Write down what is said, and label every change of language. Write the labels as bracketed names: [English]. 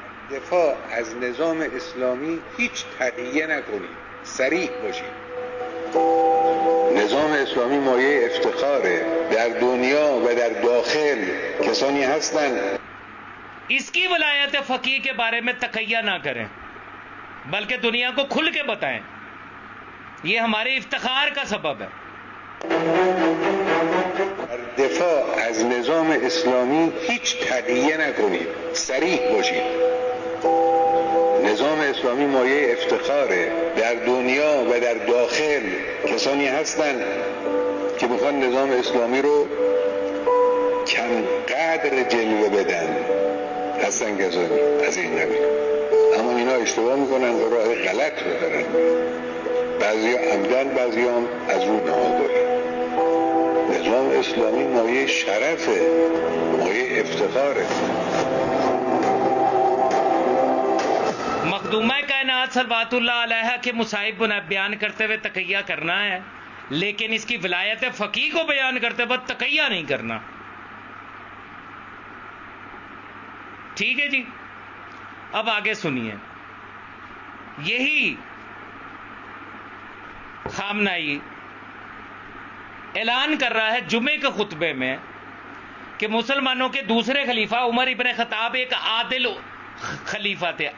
[Persian] دفاع از نظام اسلامی هیچ تقیه نکنید، صریح باشید. نظام اسلامی مایه افتخاره. در دنیا و در داخل کسانی هستند. [Urdu] اس کی ولایت فقیہ کے بارے میں تقیہ نہ کریں بلکہ دنیا کو کھل کے بتائیں. یہ ہمارے افتخار کا سبب ہے. [Persian] در دفاع از نظام اسلامی هیچ تقیه نکنید، صریح باشید. نظام اسلامی مایه افتخاره. در دنیا و در داخل کسانی هستند که میخوان نظام اسلامی رو کم قدر جلوه بدن. هستن کسانی از این قبیل، اما اینا اشتباه میکنن و راه غلط رو دارن. بعضی عمدن، بعضی هم از رو ناآگاهی. نظام اسلامی مایه شرفه، مایه افتخاره. [Urdu] مخدومہ کائنات صلوات اللہ علیہ کے مصائب بیان کرتے ہوئے تقیہ کرنا ہے، لیکن اس کی ولایت فقیہ کو بیان کرتے وقت تقیہ نہیں کرنا. ٹھیک ہے جی. اب آگے سنیے. یہی خامنائی اعلان کر رہا ہے جمعے کے خطبے میں کہ مسلمانوں کے دوسرے خلیفہ عمر ابن خطاب ایک عادل خلیفہ تھے.